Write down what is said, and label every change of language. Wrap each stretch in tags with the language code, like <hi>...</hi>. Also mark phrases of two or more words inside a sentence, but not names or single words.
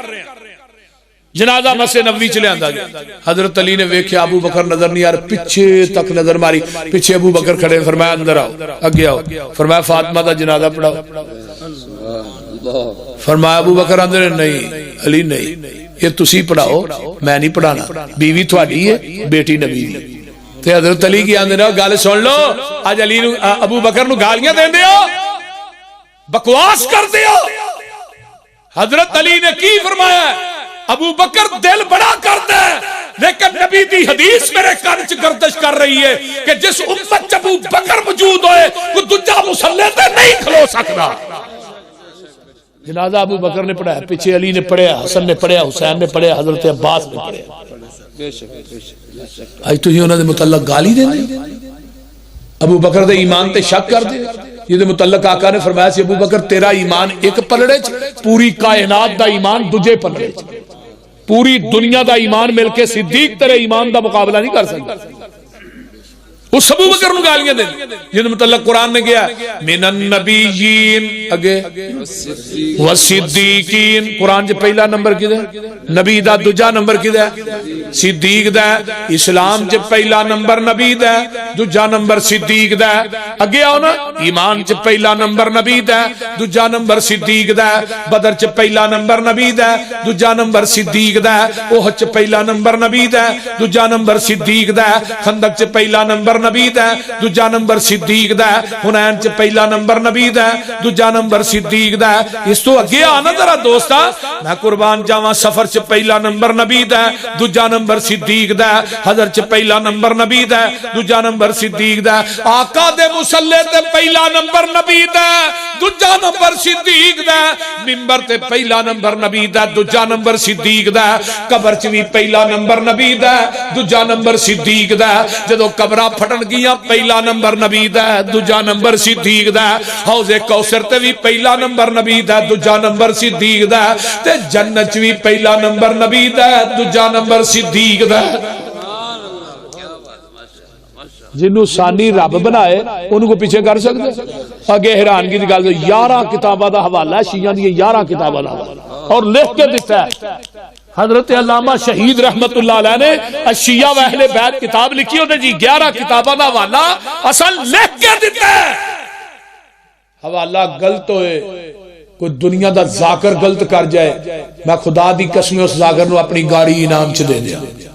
<pa>جنازہ مسجد نبوی چلے آندا گیا. حضرت علی نے ویکھیا ابو بکر نظر نہیں آ رہا, پیچھے تک نظر ماری, پیچھے ابو بکر کھڑے, فرمایا اندر آؤ, اگے آؤ, فرمایا فاطمہ دا جنازہ پڑھاؤ. فرمایا ابو بکر اندر, نہیں علی نہیں, یہ تسی پڑھاؤ, میں نہیں پڑھانا, بیوی تھوڑی ہے, بیٹی نبی دی. تے حضرت علی کی آندے نے گل سن لو, اج علی نو ابو بکر نو گالیاں دیندے ہو, بکواس کردے ہو. حضرت علی نے کی فرمایا, ابو بکر دل بڑا کرتا ہے, لیکن نبی دی حدیث میرے کان چ گردش کر رہی ہے کہ جس امت ابو بکر موجود ہوئے کوئی دوجا مسلح تے نہیں کھلو سکتا. جنازہ ابو بکر نے پڑھایا, پیچھے علی نے پڑھیا, حسن نے پڑھیا, حسین نے پڑھیا, حضرت عباس نے پڑھیا. آج تو ہی انہوں نے متعلق گالی دیں دے, ابو بکر دے ایمان تے شک کر دے. یہ متعلق آقا نے فرمایا سی ابو بکر تیرا ایمان ایک پلڑے چ, پوری کائنات دا ایمان دوجے پلڑے چ, پوری دنیا دا ایمان مل کے صدیق تیرے ایمان دا مقابلہ نہیں کر سکتا. اس ابو بکر نو گالیاں دے جن متعلق قرآن نے کیا</pa> <ar>من النبیین</ar> <pa>اگے والصدیقین. قرآن چ پہلا نمبر کدے نبی دا, دوجا نمبر کدے صدیق دا. اسلام چ پہلا نمبر نبی دا, دوجا نمبر صدیق دا. اگے آؤ نا, ایمان چ پہلا نمبر نبی دا, دوجا نمبر صدیق دا. بدر چ پہلا نمبر نبی دا, دوجا نمبر صدیق دا. احد چ پہلا نمبر نبی دا, دوجا نمبر صدیق دا. خندق چ پہلا نمبر نبی دا, دوجا نمبر صدیق دا. حنین چ پہلا نمبر نبی دا, دوجا نمبر صدیق دا. اس تو اگے آنا ذرا دوستا, میں قربان جاواں سفر چ پہلا نمبر نبی دا, دوجا نمبر صدیق دا. حضر چ پہلا نمبر نبی دا, دوجا نمبر صدیق دا. آقا دے مصلی تے پہلا نمبر نبی دا, دوجا نمبر صدیق دا. منبر تے پہلا نمبر نبی دا, دوجا نمبر صدیق دا. قبر چ وی پہلا نمبر نبی دا, دوجا نمبر صدیق دا. جدو قبراں پھٹن گیاں پہلا نمبر نبی دا, دوجا نمبر صدیق دا. حوض کوثر تے وی پہلا نمبر نبی دا, دوجا نمبر صدیق دا. تے جنت وی پہلا نمبر نبی دا, دوجا نمبر صدیق دا. جنوں ثانی رب بنائے انہوں کو پیچھے کر سکتے؟ اگے حیرانگی کی گل 11 کتاباں دا حوالہ ہے، شیعہ دی 11 کتاباں دا حوالہ اور لکھ کے دیتا ہے حضرت علامہ شہید</pa> <ar>رحمت اللہ علیہ</ar> <pa>نے الشیعہ و اہل بیت کتاب لکھی ہوتے جی 11 کتاباں دا حوالہ اصل لکھ کے دیتا ہے۔ حوالہ غلط ہوئے، کوئی دنیا دا ذاکر غلط کر جائے، میں خدا دی قسم اس ذاکر نو اپنی گاڑی انعام چ دے دیا۔</pa>